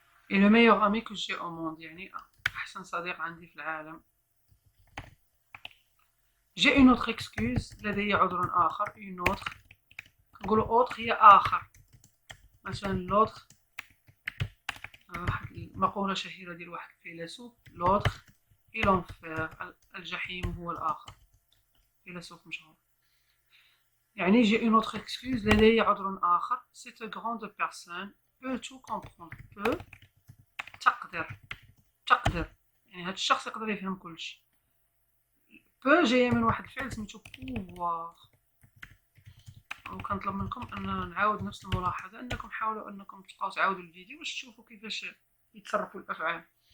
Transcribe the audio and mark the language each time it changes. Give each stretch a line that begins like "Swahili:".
French: Et le meilleur ami que j'ai au monde،
Arabic: يعني أحسن صديق عندي في العالم.
French: j'ai une autre excuse،
Arabic: لدي عذر آخر.
French: une autre
Arabic: نقولو autre هي آخر. مثلا l'autre، واحد المقولة شهيرة ديال واحد الفيلسوف،
French: l'autre est l'enfer،
Arabic: الجحيم هو الآخر. فيلسوف مشهور.
French: يعني j'ai une autre excuse،
Arabic: لدي عذر آخر.
French: cette grande personne peut tout comprendre.
Arabic: peut تقدر يعني هاد الشخص يقدر يفهم كلشي. بو جاية من واحد الفعل سميتو بوفوار. وكنطلب منكم ان نعاود نفس الملاحظة، انكم حاولوا انكم تبقاو تعاودوا الفيديو باش تشوفوا كيفاش يتصرفوا الافعال.